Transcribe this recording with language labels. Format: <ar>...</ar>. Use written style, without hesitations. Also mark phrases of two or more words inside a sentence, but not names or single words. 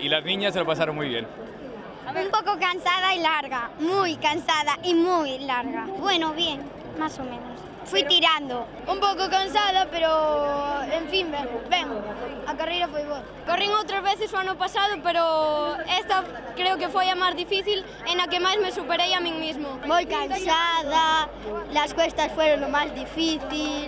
<es>Y las niñas se lo pasaron muy bien. Un poco cansada y larga, muy cansada y muy larga. Bueno, bien, más o menos. Fui tirando.</es> <gl>Un pouco cansada, pero, en fin, ben, a carreira foi boa. Corrín outras veces o ano pasado, pero esta creo que foi a máis difícil e na que máis me superei a min mismo. Moi cansada,</gl> <es>las cuestas fueron</es> <gl>o máis difícil.</gl>